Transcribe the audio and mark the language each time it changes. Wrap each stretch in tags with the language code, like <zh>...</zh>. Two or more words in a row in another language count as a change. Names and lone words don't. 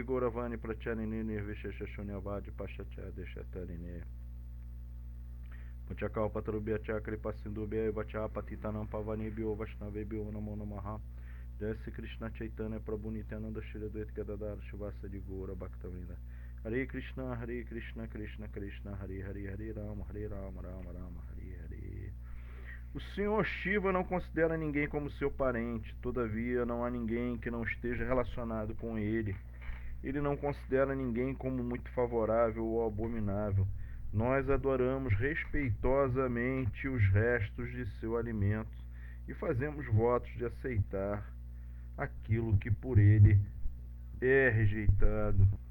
<sa>Gauravani Pracharini Nirvishesha Shunyavadi Pashachaya Deshatarine Puchakal Patrubhya Chakri Pasindubhya Vacha Patitanam Pavanibhyo Vaishnavebhyo Namo Namaha Jai Sri Krishna Chaitanya Prabhu Nityananda Shri Advaita Gadadhara Shivasa de Gaura Bhaktavinda Hare Krishna Krishna Krishna Hare Hare Hare Rama Rama Rama Hare Hare.</sa> <pt>O Senhor Shiva não considera ninguém como seu parente, todavia não há ninguém que não esteja relacionado com ele. Ele não considera ninguém como muito favorável ou abominável. Nós adoramos respeitosamente os restos de seu alimento e fazemos votos de aceitar aquilo que por ele é rejeitado.</pt>